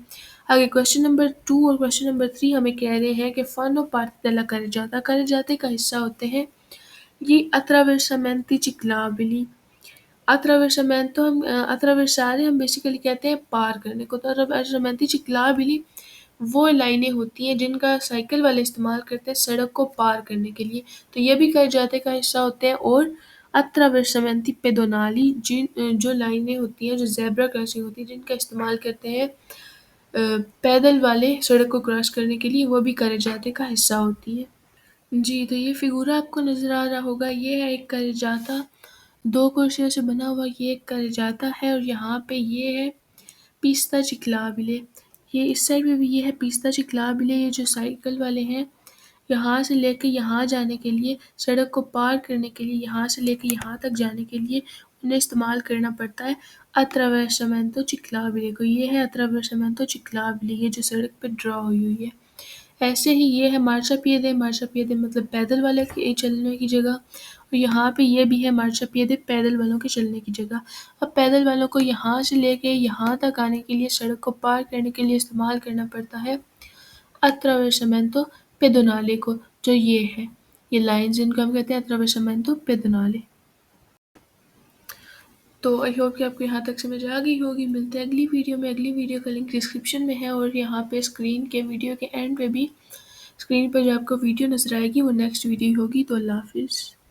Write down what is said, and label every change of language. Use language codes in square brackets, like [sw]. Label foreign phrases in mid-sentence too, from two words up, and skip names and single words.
[ur] آگے کوشچن نمبر 2 اور کوشچن نمبر 3 ہمیں کہہ رہے ہیں کہ [it] fanno parte della carreggiate [ur] کا حصہ ہوتے ہیں یہ [it] attraversamenti ciclabili، [ur] attraversare ہم بیسیکلی کہتے ہیں پار کرنے کو، تو [it] attraversamenti ciclabili [ur] وہ لائنیں ہوتی ہیں جن کا سائیکل والے استعمال کرتے ہیں سڑک کو پار کرنے کے لیے، تو یہ بھی carreggiate کا حصہ ہوتے ہیں۔ اور [it] attraversamenti pedonali [ur] جو لائنیں ہوتی ہیں جو [en] zebra crossing [ur] ہوتی ہیں جن کا استعمال کرتے ہیں پیدل والے سڑک کو کراس کرنے کے لیے، وہ بھی carreggiate کا حصہ ہوتی ہے۔ جی تو یہ فگورہ آپ کو نظر آ رہا ہوگا، یہ ہے ایک carreggiata، 2 corsiوں سے بنا ہوا یہ ایک carreggiata ہے، اور یہاں پہ یہ ہے [it] pista ciclabile، [ur] یہ اس سائڈ پہ بھی یہ ہے [it] pista ciclabile، [ur] یہ جو سائیکل والے ہیں یہاں سے لے کے یہاں جانے کے لیے، سڑک کو پار کرنے کے لیے، یہاں سے لے کے یہاں تک جانے کے لیے انہیں استعمال کرنا پڑتا ہے [it] attraversamento ciclabile [ur] کو، یہ ہے [it] attraversamento ciclabile، [ur] یہ جو سڑک پہ ڈرا ہوئی ہوئی ہے۔ ایسے ہی یہ ہے marciapiede مطلب پیدل والے کے چلنے کی جگہ، اور یہاں پہ یہ بھی ہے marciapiede پیدل والوں کے چلنے کی جگہ۔ اب پیدل والوں کو یہاں سے لے کے یہاں تک آنے کے لیے، سڑک کو پار کرنے کے لیے استعمال کرنا پڑتا ہے [it] attraversamento pedonale [ur] کو، جو یہ ہے، یہ لائنز جن کو ہم کہتے ہیں [it] attraversamento pedonale۔ [ur] تو [en] I hope [ur] کہ آپ کو یہاں تک سمجھ آ گئی ہوگی، ملتے ہیں اگلی ویڈیو میں۔ اگلی ویڈیو کا لنک ڈسکرپشن میں ہے، اور یہاں پہ اسکرین کے ویڈیو کے اینڈ پہ بھی اسکرین پہ جو آپ کو ویڈیو نظر آئے گی وہ [en] next video [ur] ہوگی۔ تو اللہ حافظ۔